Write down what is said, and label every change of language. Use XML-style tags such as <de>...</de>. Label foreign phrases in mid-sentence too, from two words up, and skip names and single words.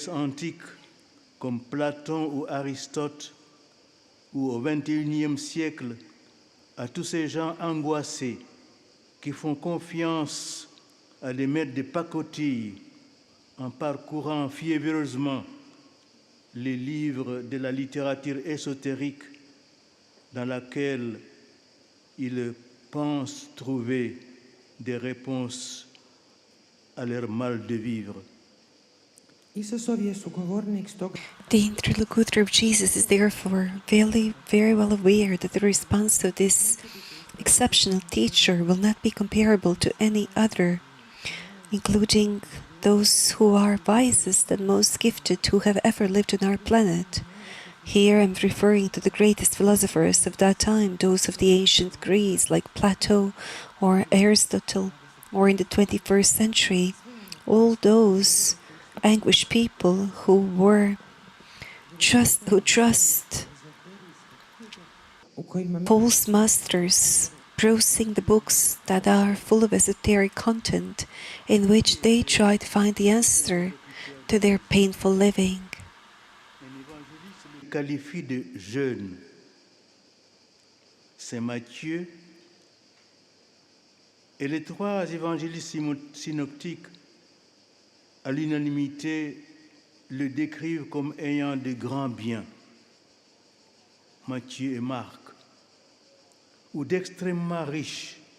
<fr>antique comme Platon ou Aristote, ou au XXIe siècle, à tous ces gens angoissés qui font confiance à des maîtres de pacotille en parcourant fiévreusement les livres de la littérature ésotérique dans laquelle ils pensent trouver des réponses à leur mal de vivre.</fr> <hr>Isusov je sugovornik stoga</hr> <en>The interlocutor of Jesus is therefore very well aware that the response to this exceptional teacher will not be comparable to any other, including those who are wisest and most gifted who have ever lived on our planet. Here I'm referring to the greatest philosophers of that time, those of the ancient Greece like Plato or Aristotle, or in the 21st century, all those anguished people who trust</en> <hr>u kojima</hr> <en>false masters, browsing the books that are full of esoteric content in which they try to find the answer to their painful living.</en> <fr>Un évangéliste le qualifie de jeune. Saint Matthieu et les trois évangélistes synoptiques, à l'unanimité, le décrivent comme ayant de grands biens, Matthieu et Marc, ou d'extrêmement riches.</fr>